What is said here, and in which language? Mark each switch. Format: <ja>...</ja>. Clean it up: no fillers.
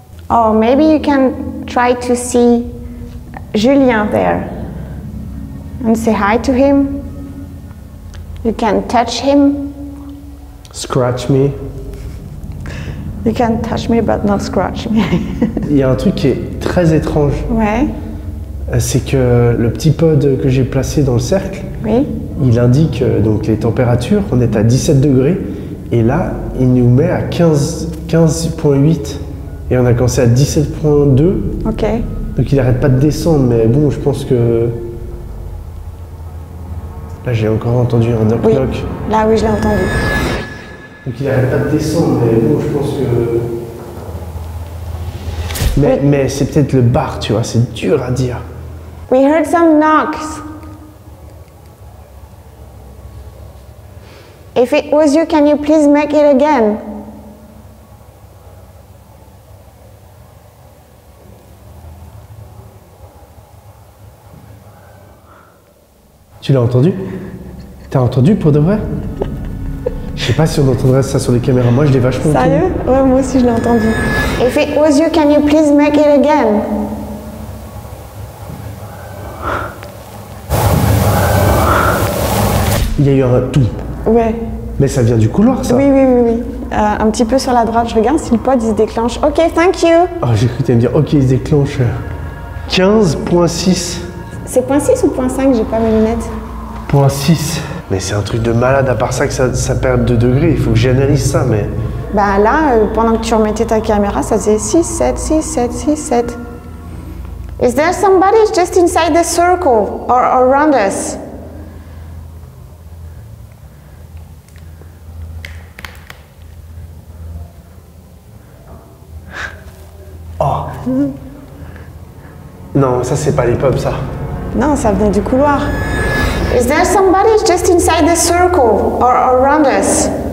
<en>Or maybe you can try to see Julien there and say hi to him. You can touch him. Scratch me. You can touch me but not scratch me.</en> <fr>Il y a un truc qui est très étrange. Ouais. C'est que le petit pod que j'ai placé dans le cercle, Oui. il indique donc les températures. On est à 17 degrés et là, il nous met à 15,8 et on a commencé à 17,2. Ok. Donc il n'arrête pas de descendre, mais bon, je pense que là j'ai encore entendu un knock Oui.</fr> <en>knock.</en> <fr>Là, oui, je l'ai entendu. Donc il n'arrête pas de descendre, mais bon, je pense que. Mais c'est peut-être le bar, tu vois, c'est dur à dire.</fr> <en>We heard some knocks. If it was you, can you please make it again?</en> <fr>Tu l'as entendu? T'as entendu pour de vrai? Je sais pas si on entendrait ça sur les caméras. Moi, je l'ai vachement entendu. Sérieux? Ouais, moi aussi je l'ai entendu.</fr> <en>If it was you, can you please make it again?</en> <fr>Il y a eu un tout. Ouais. Mais ça vient du couloir, ça? Oui, oui, oui, oui. Un petit peu sur la droite, je regarde si le pod il se déclenche.</fr> <en>Ok, thank you.</en> <fr>Oh, j'ai cru que t'allais me dire, ok, il se déclenche. 15,6. C'est .6 ou .5? J'ai pas mes lunettes. .6. Mais c'est un truc de malade, à part ça que ça perd 2 degrés. Il faut que j'analyse ça, mais. Bah là, pendant que tu remettais ta caméra, ça faisait 6, 7, 6, 7, 6, 7.</fr> <en>Is there somebody just inside the circle or around us? Oh.</en> <fr>Non, ça c'est pas les pubs, ça. Non, ça venait du couloir.</fr> <en>Is there somebody just inside the circle or around us?</en>